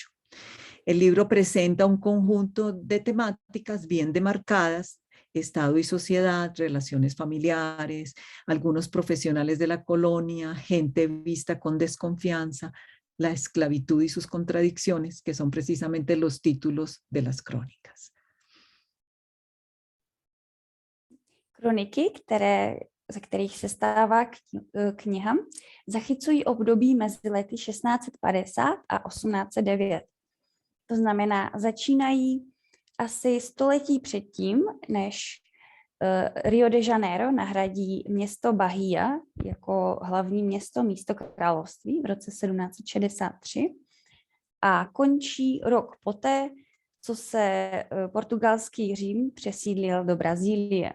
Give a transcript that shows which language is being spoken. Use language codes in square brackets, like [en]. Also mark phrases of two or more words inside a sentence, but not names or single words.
[es] El libro presenta un conjunto de temáticas bien demarcadas: Estado y sociedad, relaciones familiares, algunos profesionales de la colonia, gente vista con desconfianza, la esclavitud y sus contradicciones, que son precisamente los títulos de las crónicas. [cs] Kroniky, ze kterých se stává kniha, zachycují období mezi lety 1650 a 1809. To znamená, začínají asi století předtím, než Rio de Janeiro nahradí město Bahia jako hlavní město místo království v roce 1763 a končí rok poté, co se portugalský Řím přesídlil do Brazílie.